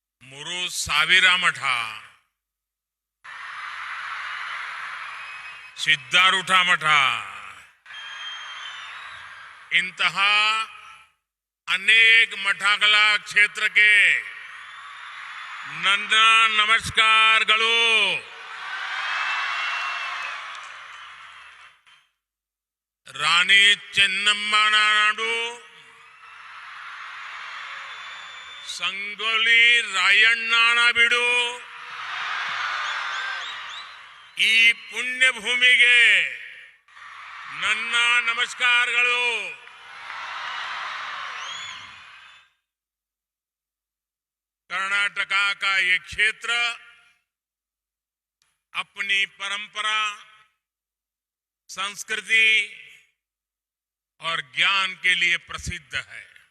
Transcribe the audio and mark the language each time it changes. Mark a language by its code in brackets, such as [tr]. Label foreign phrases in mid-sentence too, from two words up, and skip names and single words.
[kn] ಮೂರು ಸಾವಿರ ಮಠ, ಸಿದ್ಧಾರೂಢ ಮಠ, ಇಂತಹ [hi] अनेक मठाकला क्षेत्र के [kn] ನನ್ನ ನಮಸ್ಕಾರಗಳು. ರಾಣಿ ಚೆನ್ನಮ್ಮನ ನಾಡು, ಸಂಗೊಳ್ಳಿ ರಾಯಣ್ಣನ ಬಿಡು, ಈ ಪುಣ್ಯ ಭೂಮಿಗೆ ನನ್ನ ನಮಸ್ಕಾರಗಳು. [hi] कर्नाटका का ये क्षेत्र अपनी परंपरा, संस्कृति और ज्ञान के लिए प्रसिद्ध है.